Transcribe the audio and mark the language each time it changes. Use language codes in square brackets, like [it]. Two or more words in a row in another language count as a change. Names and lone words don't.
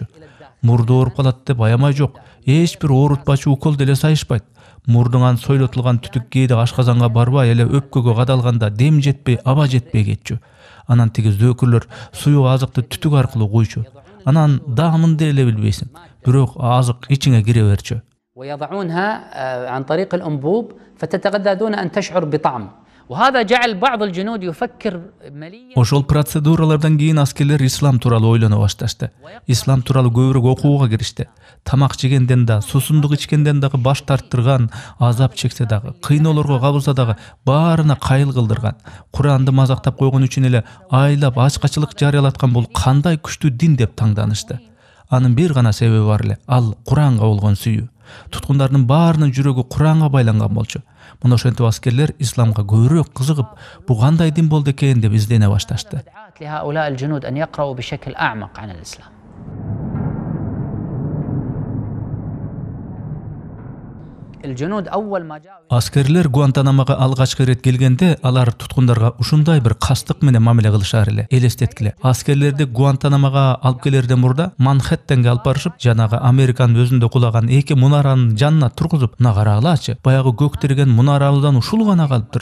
[ky] Мурду ооруп калат деп аямай жок. Эч бир оорутпачу укол деле сайышпайт. Мурдуңан сойлотулган түтүк кээде ашказанга барбай эле өпкөгө кадалганда дем жетпей, аба жетпей кетчү. Анан тиги зөөкүрлөр суюк азыкты түтүк аркылуу куйчу. Анан даамын деле билбейсиң. Бирок азык ичиңе кире берчү. [ar] ويضعونها عن طريق الأنبوب فتتغذى دون أن تشعر بطعم. وهذا جعل بعض الجنود يفكر مليا. [ky] Ошол процедуралардан кийин аскерлер ислам тууралуу ойлоно башташты. Ислам тууралуу көбүрөөк окууга киришти. Тамак жегенден да, сусундук ичкенден дагы баш тарттырган, азап чексе дагы, кыйноолорго кабылса дагы баарына кайыл кылдырган. Куранды мазактап койгон үчүн эле айлап ачкачылык жарыялаткан бул кандай күчтүү дин деп таңданышты. Анын бир гана себеби бар эле, ал Куранга болгон сүйүү. Туткундардын баарынын жүрөгү Куранга байланган болчу. Мына ошентип аскерлер исламга көбүрөөк кызыгып, бу кандай дин болду экен деп издене башташты. [ar] لهؤلاء الجنود أن يقرأوا بشكل أعمق عن الإسلام. [ky] Аскерлер Гуантанамога алгачкы ирет келгенде, алар туткундарга ушундай бир кастык менен мамиле кылышар эле, элестеткиле. Аскерлерди Гуантанамога алып келерден мурда Манхэттенге алып барышып, жанагы Американын өзүндө кулаган эки мунаранын жанына тургузуп, "На карагылачы, баягы көктөргөн мунарабыздан ушул гана калыптыр.